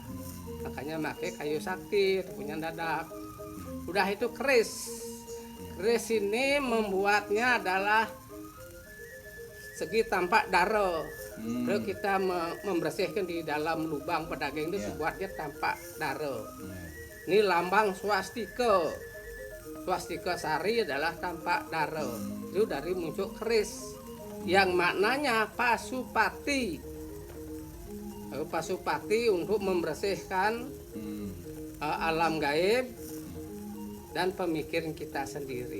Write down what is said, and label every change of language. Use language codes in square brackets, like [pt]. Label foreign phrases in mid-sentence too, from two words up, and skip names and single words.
[id] Makanya pakai kayu sakti punya dadap. Udah itu keris. Keris ini membuatnya adalah segi tampak daro. Lalu kita membersihkan di dalam lubang pedaging itu buatnya tampak daro. Ini lambang swastika. Swastika sari adalah tampak daro. Itu dari muncul keris yang maknanya pasupati. Pasupati untuk membersihkan alam gaib dan pemikiran kita sendiri.